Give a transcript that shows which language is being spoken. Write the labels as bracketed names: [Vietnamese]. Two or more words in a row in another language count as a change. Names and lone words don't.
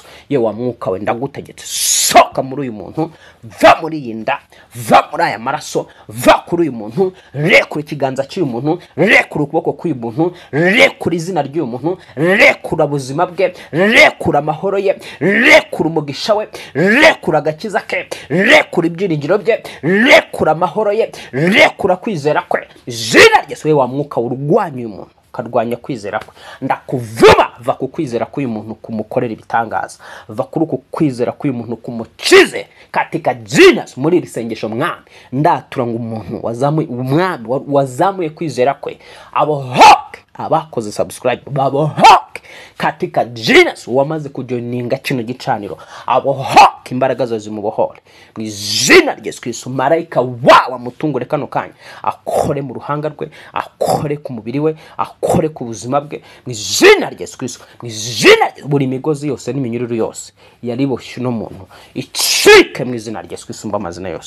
[Kinyarwanda] Yewe wa mwuka we ndagutegetse, soka muri uyu muntu, va muri iyi nda, va muri aya maraso, va kuri uyu muntu, rekura ikiganza cy'uyu muntu, rekura ukuboko k'uyu muntu, rekura izina ry'uyu muntu, rekura ubuzima bwe, rekura amahoro ye, rekura umugisha we, rekura agakiza ke, rekura ibyiringiro bye, rekura amahoro ye, rekura kwizera kwe. Izina rya Yesu. Wa mwuka urwanya uyu muntu, karwanya kwizera kwe, ndakuvuma, va ku kwizera k'uyu muntu kumukorera ibitangaza, va kuri uku kwizera k'uyu muntu kumukize [Swahili] katika jina [Kinyarwanda] muri iri sengesho mwami. Ndatura ngo umuntu wazamuye kwizera kwe abohoke, abakoze subscribe babohoke [Swahili] katika jina, [Kinyarwanda] wamaze kujoininga kino gicaniro abohoke, imbaraga zo zimubohore mu izina rya Yesu Kristo. Marayika wawe mutungure kano kanya, akore mu ruhanga rwe, akore ku mubiri we, akore ku buzima bwe mu izina rya Yesu Kristo. Mu izina buri migozi yose n'iminyururu yose yariboshye no muntu icike mu izina rya Yesu Kristo amazina yose.